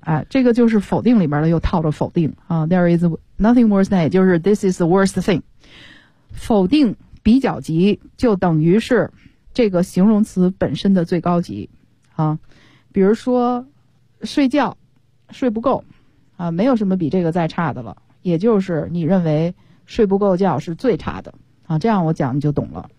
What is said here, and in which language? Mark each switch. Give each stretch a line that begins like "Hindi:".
Chinese: 哎，这个就是否定里边的又套着否定啊。
English: There is nothing worse than，
Chinese: 就是
English: this is the worst thing。
Chinese: 否定比较级就等于是这个形容词本身的最高级啊。比如说睡觉睡不够。啊，没有什么比这个再差的了，也就是你认为睡不够觉是最差的啊，这样我讲你就懂了。